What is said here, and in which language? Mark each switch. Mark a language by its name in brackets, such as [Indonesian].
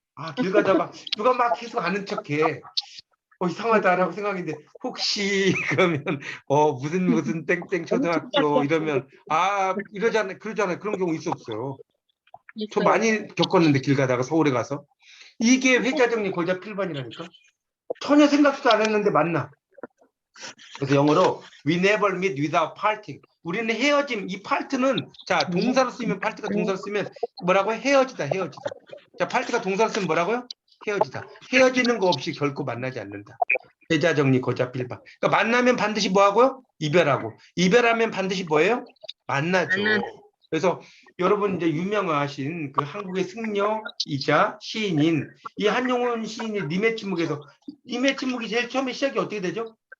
[Korean] 아, 길 가다가 누가 막 계속 아는 척해. 이상하다라고 생각했는데 혹시 그러면 무슨 땡땡 초등학교 이러면 이러잖아요. 그러잖아요. 그런 경우 있어 없어요. 저 있어요. 많이 겪었는데 길 가다가 서울에 가서 이게 회자정리 거자 필반이라니까. 전혀 생각도 안 했는데 만나. 그래서 영어로 [English] we never meet without parting. [Korean] 우리는 헤어짐, 이 part는 자 동사로 쓰면 part가 동사로 쓰면 뭐라고 헤어지다, 헤어지다. 자 part가 동사로 쓰면 뭐라고요? 헤어지다. 헤어지는 거 없이 결코 만나지 않는다. 회자 정리 거자 필반. 그러니까 만나면 반드시 뭐 하고요? 이별하고. 이별하면 반드시 뭐예요? 만나죠. 그래서 여러분 이제 유명하신 그 한국의 승려이자 시인인 이 한용운 시인의 님의 침묵에서 님의 침묵이 제일 처음에 시작이 어떻게 되죠?